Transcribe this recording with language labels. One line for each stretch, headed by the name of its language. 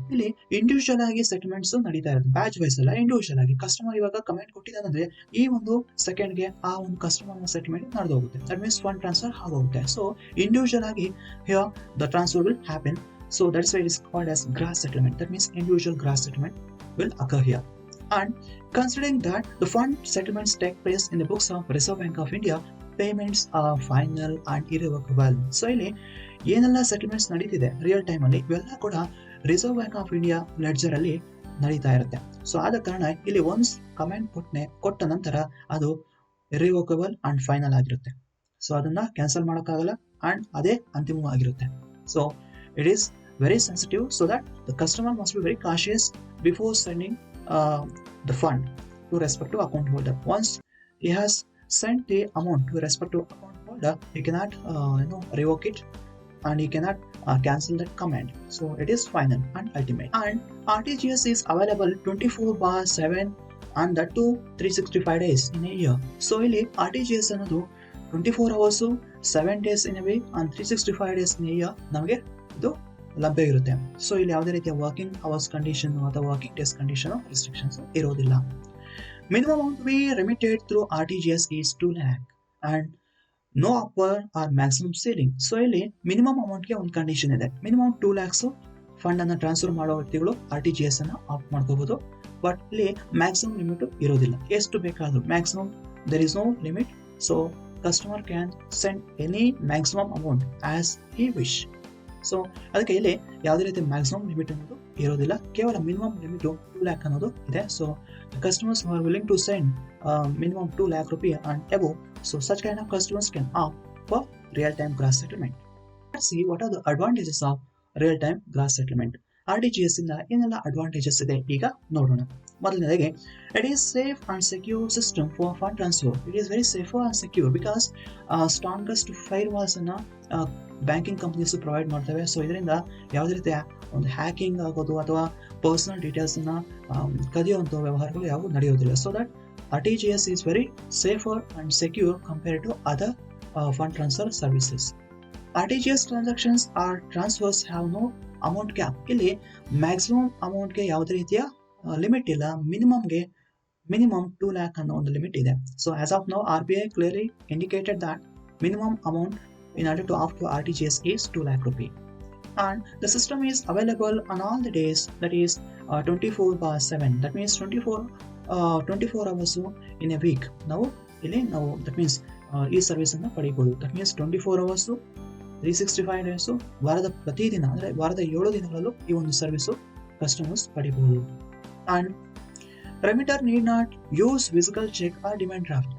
Kannada: ಇಲ್ಲಿ ಇಂಡಿವಿಜುವಲ್ ಆಗಿ ಸೆಟಲ್ಮೆಂಟ್ಸ್ ನಡೀತಾ ಇರುತ್ತೆ, ಬ್ಯಾಚ್ ವೈಸ್ ಅಲ್ಲ, ಇಂಡಿವಿಜುವಲ್ ಆಗಿ. ಕಸ್ಟಮರ್ ಇವಾಗ ಕಮೆಂಟ್ ಕೊಟ್ಟಿದ್ದಾನಂದ್ರೆ ಈ ಒಂದು ಸೆಕೆಂಡ್ಗೆ ಆ ಒಂದು ಕಸ್ಟಮರ್ ಸೆಟಲ್ಮೆಂಟ್ ನಡೆದು ಹೋಗುತ್ತೆ.
English: That means fund transfer ಆಗೋಗುತ್ತೆ. So individual ಆಗಿ here the transfer will happen. So that's why it is called as gross settlement. That means individual gross settlement will occur here. And considering that the fund settlements take place in the books of Reserve Bank of India, payments are final and irrevocable.
Kannada: So ಇಲ್ಲಿ ಏನೆಲ್ಲ settlements ನಡೀತಿದೆ real time ಅಲ್ಲಿ ಇವೆಲ್ಲ ಕೂಡ reserve bank of India ledger ಅಲ್ಲಿ ನಡೀತಾ ಇರುತ್ತೆ. So ಆದ ಕಾರಣ ಇಲ್ಲಿ ಒನ್ಸ್ ಕಮೆಂಟ್ ಕೊಟ್ಟ ನಂತರ ಅದು ಇರ್ರಿವೋಕಬಲ್ ಅಂಡ್ ಫೈನಲ್ ಆಗಿರುತ್ತೆ. ಸೊ ಅದನ್ನ ಕ್ಯಾನ್ಸಲ್ ಮಾಡೋಕ್ಕಾಗಲ್ಲ ಅಂಡ್ ಅದೇ ಅಂತಿಮವಾಗಿರುತ್ತೆ.
English: So it is very sensitive, so that the customer must be very cautious before sending the fund to respective account holder. Once he has sent the amount to respective account holder, he cannot revoke it and he cannot cancel that command. So it is final and ultimate. And RTGS is available 24/7 and that too 365 days in a year. So
Kannada: ಇಲ್ಲಿ RTGS ಅನ್ನೋದು
English: 24 hours 7 days in a week and 365 days in a year
Kannada: ನಮಗೆ ಇದು ಲಭ್ಯ ಇರುತ್ತೆ. So ಇಲ್ಲಿ ಯಾವುದೇ ರೀತಿಯ working hours condition ಅಥವಾ ವರ್ಕಿಂಗ್ ಡೇಸ್ ಕಂಡೀಷನ್ ರೆಸ್ಟ್ರಿಕ್ಷನ್ಸ್ ಇರೋದಿಲ್ಲ.
English: Minimum amount be remitted through RTGS is 2 lakh and no upper or maximum ceiling.
Kannada: So ಇಲ್ಲಿ ಮಿನಿಮಮ್ ಅಮೌಂಟ್ಗೆ ಒಂದು ಕಂಡೀಷನ್ ಇದೆ. ಮಿನಿಮಮ್ 2 lakhs ಫಂಡ್ ಅನ್ನ ಟ್ರಾನ್ಸ್ಫರ್ ಮಾಡೋ ವ್ಯಕ್ತಿಗಳು RTGS ಅನ್ನ ಆಪ್ಟ್ ಮಾಡ್ಕೋಬಹುದು. ಬಟ್ ಇಲ್ಲಿ ಮ್ಯಾಕ್ಸಿಮಮ್ ಲಿಮಿಟ್ ಇರೋದಿಲ್ಲ. ಎಷ್ಟು ಬೇಕಾದ್ರೂ
English: Maximum there is no limit. So customer can send any maximum amount as he wish.
Kannada: So ಅದಕ್ಕೆ ಇಲ್ಲಿ ಯಾವುದೇ ರೀತಿ ಮ್ಯಾಕ್ಸಿಮಮ್ ಲಿಮಿಟ್ ಅನ್ನೋದು ಇರೋದಿಲ್ಲ, ಕೇವಲ ಮಿನಿಮಮ್ ಲಿಮಿಟ್ 2 lakh ಅನ್ನೋದು ಇದೆ.
English: So customers are willing to send minimum 2 lakh rupee and above, so such kind of customers can opt for real-time gross settlement. Let's see what are the advantages of real-time gross settlement.
Kannada: RTGS ಇಂದ ಏನೆಲ್ಲ advantages ಇದೆ ಈಗ ನೋಡೋಣ.
English: ಮೊದಲನೇದಾಗಿ, it is safe and secure system for fund transfer. It is very safe and secure because strongest firewalls
Kannada: ಅನ್ನ banking companies provide ಮಾಡ್ತವೆ. So ಇದರಿಂದ ಯಾವುದೇ ರೀತಿಯ ಒಂದು ಹ್ಯಾಕಿಂಗ್ ಆಗೋದು ಅಥವಾ ಪರ್ಸನಲ್ ಡೀಟೇಲ್ಸ್ ಅನ್ನ ಕದಿಯುವಂತಹ ವ್ಯವಹಾರಗಳು ಯಾವುವು ನಡೆಯೋದಿಲ್ಲ.
English: So that RTGS is very safer and secure compared to other fund transfer services. RTGS transactions or transfers have no amount cap.
Kannada: ಇಲ್ಲಿ ಮ್ಯಾಕ್ಸಿಮಮ್ ಅಮೌಂಟ್ಗೆ ಯಾವುದೇ ರೀತಿಯ ಲಿಮಿಟ್ ಇಲ್ಲ, ಮಿನಿಮಮ್ 2 lakh ಅನ್ನೋ ಒಂದು ಲಿಮಿಟ್ ಇದೆ.
English: So as of now RBI clearly indicated that minimum amount in order to opt for RTGS is 2 lakh rupee. And the system is available on all the days, that is 24/7. That means 24 hours in a week.
Kannada: ನಾವು
English: that means
Kannada: ಈ service ಅನ್ನು ಪಡೆಯಬಹುದು.
English: that means 24 hours 365 days
Kannada: ವಾರದ ಪ್ರತಿದಿನ ಅಂದ್ರೆ ವಾರದ 7 ದಿನಗಳಲ್ಲೂ ಈ ಒಂದು ಸರ್ವಿಸ್ ಕಸ್ಟಮರ್ಸ್ ಪಡೆಯಬಹುದು.
English: And remitter need not use physical cheque or demand draft.